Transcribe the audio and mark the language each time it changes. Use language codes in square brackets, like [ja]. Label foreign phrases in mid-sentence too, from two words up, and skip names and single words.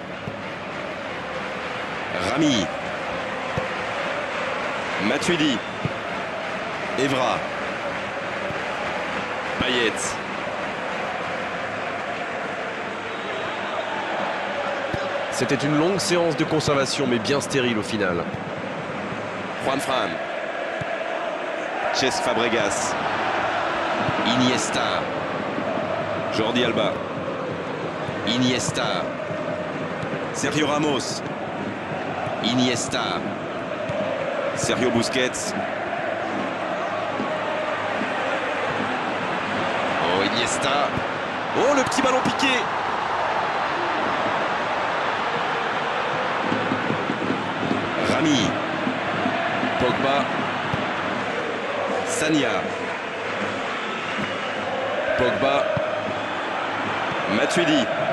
[fr] Rami. Matuidi. Evra. Payet. C'était une longue séance de conservation, mais bien stérile au final. Juan Fran. Cesc Fabregas. Iniesta. Jordi Alba. Iniesta. Sergio Ramos. Iniesta. Sergio Busquets. Oh, Iniesta. Oh, le petit ballon piqué. Rami. Pogba. Sagna. Pogba. Matuidi.